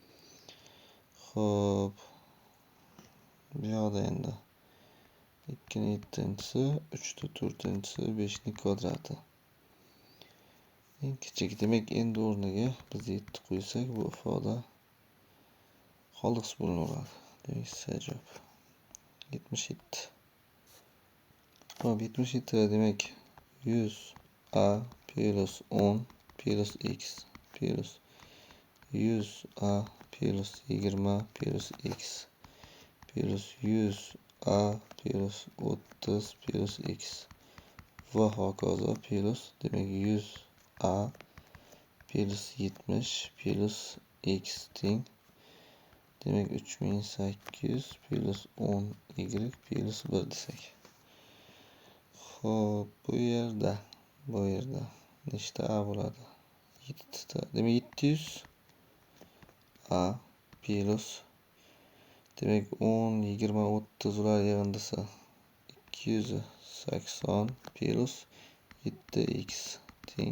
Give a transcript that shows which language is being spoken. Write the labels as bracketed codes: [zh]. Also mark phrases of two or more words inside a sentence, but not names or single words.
[uz] Xo'p, bu yoqda endi 2 ning 7-si, 3 ning 4-si, 5 ning kvadrati. Eng kichik, demak endi o'rniga biz 7 qo'ysak, bu ifoda qoldiqsiz bo'linaveradi. Demak, C javob 77. Xo'p, 77 da demak 100a plus 10 plus x plus 100a plus 20 plus x plus 100a plus 30 plus x va hokazo plus demak 100a plus 70 plus x teng demak 3800 plus 10y plus 1 desak. Xo'p, bu yerda nechta a bo'ladi? 7 ta. Demak 700 a plus demak 10, 20, 30 ular yig'indisi 280 plus 7x teng.